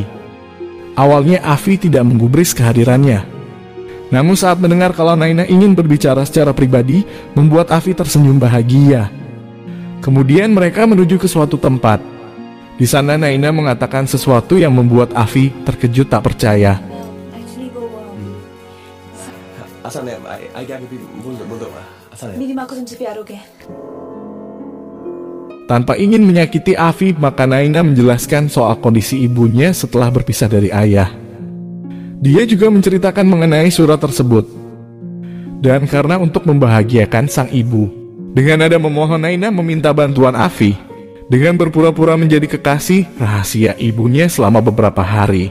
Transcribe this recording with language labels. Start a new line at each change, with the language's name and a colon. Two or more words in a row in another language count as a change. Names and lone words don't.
Indonesian: Awalnya Afi tidak menggubris kehadirannya. Namun saat mendengar kalau Naina ingin berbicara secara pribadi, membuat Afi tersenyum bahagia. Kemudian mereka menuju ke suatu tempat. Di sana Naina mengatakan sesuatu yang membuat Afi terkejut tak percaya.
Hindi: Actually वो असल में आई क्या भी बोल दो असल में मेरी माँ को तुमसे प्यार हो गया.
Indonesian: Tanpa ingin menyakiti Afi, maka Naina menjelaskan soal kondisi ibunya setelah berpisah dari ayah. Dia juga menceritakan mengenai surat tersebut. Dan karena untuk membahagiakan sang ibu, Dengan nada memohon, Naina meminta bantuan Afi dengan berpura-pura menjadi kekasih rahasia ibunya selama beberapa hari.